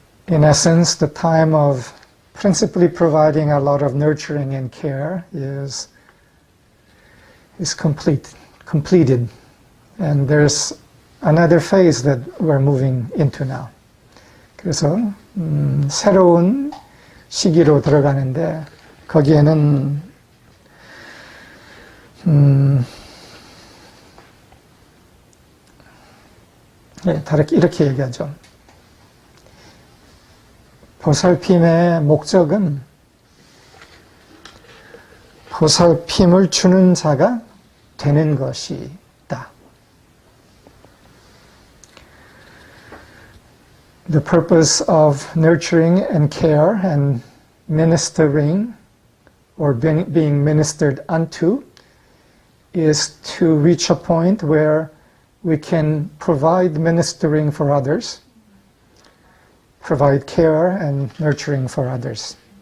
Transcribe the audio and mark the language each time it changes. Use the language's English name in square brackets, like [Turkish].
[English] In essence, the time of principally providing a lot of nurturing and care is completed. And there's another phase that we're moving into now. [Korean] 그래서 새로운 시기로 들어가는데 거기에는 다르게 이렇게 얘기하죠. 보살핌의 목적은 보살핌을 주는 자가 되는 것이다. [English] The purpose of nurturing and care and ministering or being ministered unto is to reach a point where we can provide ministering for others, provide care and nurturing for others.